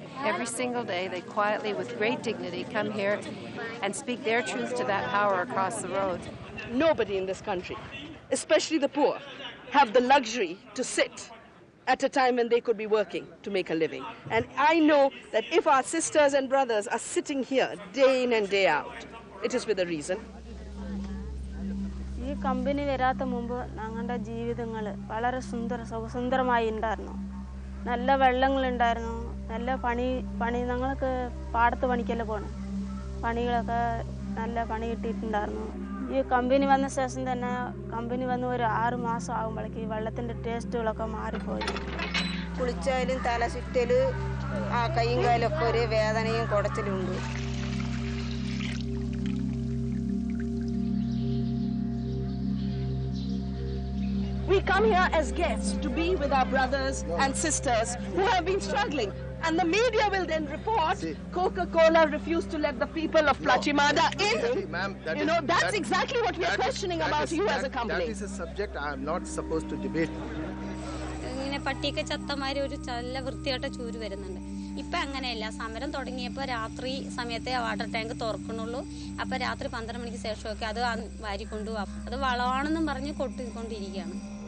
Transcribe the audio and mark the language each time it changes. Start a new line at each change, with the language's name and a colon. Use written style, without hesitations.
English: Every single day, they quietly, with great dignity, come here and speak their truth to that power across the road. Nobody in this country, especially the poor, have the luxury to sit at a time when they could be working to make a living. And I know that if our sisters and brothers are sitting here day in and day out, it is with a reason.
Malayalam: ഈ company വരാത്ത മുമ്പ് ഞങ്ങളുടെ ജീവിതങ്ങൾ വളരെ സുന്ദരമായി ഉണ്ടായിരുന്നു. നല്ല വെള്ളങ്ങളുണ്ടായിരുന്നു, നല്ല പണി ഞങ്ങൾക്ക് പാടത്ത് പണിക്കല്ലേ പോകണം. പണികളൊക്കെ നല്ല പണി കിട്ടിയിട്ടുണ്ടായിരുന്നു. ഈ കമ്പനി വന്ന ശേഷം തന്നെ കമ്പനി വന്ന് ഒരു 6 മാസം ആകുമ്പോഴേക്ക് വെള്ളത്തിൻ്റെ ടേസ്റ്റുകളൊക്കെ മാറിപ്പോയി. കുളിച്ചാലും തല ചുറ്റൽ, കൈയും കാലൊക്കെ ഒരു വേദനയും കുടച്ചിലും ഉണ്ട്.
English: We come here as guests to be with our brothers and sisters who have been struggling. And the media will then report Coca-Cola refused to let the people of Plachimada in. That's exactly what we are questioning about you as a company. That is a subject I am not supposed to debate.
Malayalam: ഇങ്ങനെ പട്ടിയൊക്കെ ചത്തമാരി ഒരു നല്ല വൃത്തിയായിട്ട ചൂര് വരുന്നുണ്ട്. ഇപ്പം അങ്ങനെയല്ല. സമരം തുടങ്ങിയപ്പോൾ രാത്രി സമയത്തെ വാട്ടർ ടാങ്ക് തുറക്കണുള്ളൂ. അപ്പം രാത്രി 12 മണിക്ക് ശേഷമൊക്കെ അത് വാരിക്കൊണ്ടുപോകും. അത് വളമാണെന്നും പറഞ്ഞ് കൊട്ടിക്കൊണ്ടിരിക്കുകയാണ്.